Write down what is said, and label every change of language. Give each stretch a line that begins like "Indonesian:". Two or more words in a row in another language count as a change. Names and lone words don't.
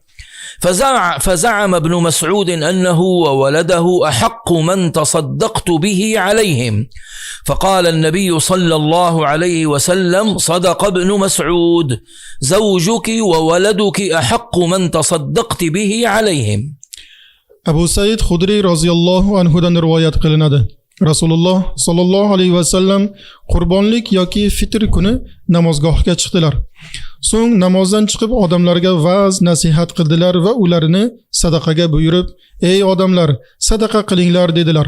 Arabic: فزعم ابن مسعود أنه وولده أحق من تصدقت به عليهم. فقال النبي صلى الله عليه وسلم صدق ابن مسعود زوجك وولدك أحق من تصدقت به عليهم.
Uzbek: Abu Said Khudri
Arabic: رضي الله عنه
Uzbek: rivoyat qilinadi. Rasululloh
Arabic: صلى الله عليه وسلم
Uzbek: qurbonlik yoki fitr kuni namozgohga chiqdilar. So'ng namozdan chiqib odamlarga va'z nasihat qildilar va ularni sadaqaga buyurib, ey odamlar, sadaqa qilinglar dedilar.